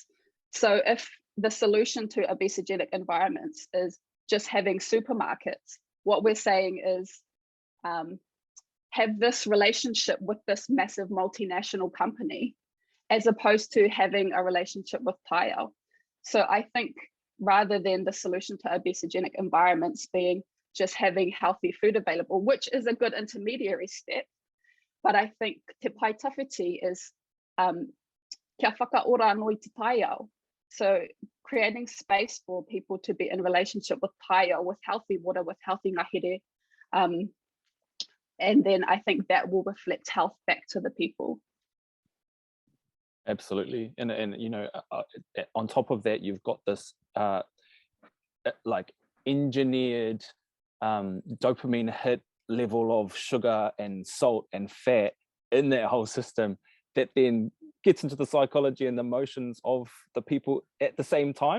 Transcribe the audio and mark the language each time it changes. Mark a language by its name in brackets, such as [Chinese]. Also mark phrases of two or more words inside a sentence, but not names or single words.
[English] So if the solution to obesogenic environments is just having supermarkets, what we're saying is have this relationship with this massive multinational company, as opposed to having a relationship with taiao. So I think rather than the solution to obesogenic environments being just having healthy food available, which is a good intermediary step, but I think [Māori] te pai tawhiti [English] is [Māori] kia whakaora anō te taiao. [English] So creating space for people to be in relationship with taiao, with healthy water, with healthy ngahere. And then I think that will reflect health back to the people. Absolutely. And you know, on top of that, you've got this like engineered dopamine hit level of sugar and salt and fat in that whole system that then gets into the psychology and the emotions of the people at the same time.